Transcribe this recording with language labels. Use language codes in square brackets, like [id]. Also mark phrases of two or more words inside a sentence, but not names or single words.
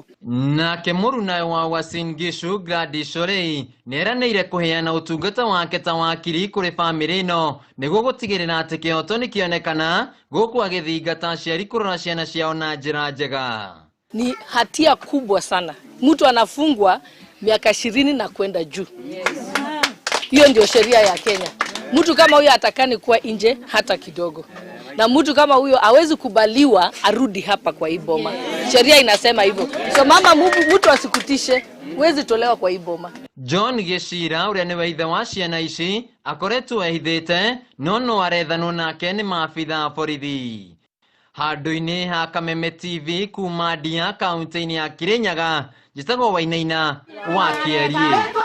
[ki] nake muruna wa Uasin Gishu Gladys Orei neranĩire kuheana utungata wake ta wakiri kuri family ino niguo gutigirira ati kĩhoto ni kĩonekana guku agithingata aciari kurora ciana ciao na njĩra njega. [sw] Ni hatia kubwa sana. Mtu anafungwa miaka 20 na kwenda juu. Hiyo ndio sheria ya Kenya. Mtu kama huyo atakani kuwa nje hata kidogo. Na mtu kama huyo hawezi kubaliwa arudi hapa kwa hii boma. Sheria inasema hivyo. So mama mtu asikutishe, huwezi tolewa kwa hii boma. [ki] John Geshira uria ni ithe wa ciana ici akoretwo ehithite no arethanwo nake ni maabitha a borithi. Handu-ini ha Kameme TV kuma Ndia kaunti-ini ya Kirinyaga njitagwo Wainaina wa Kĩarie.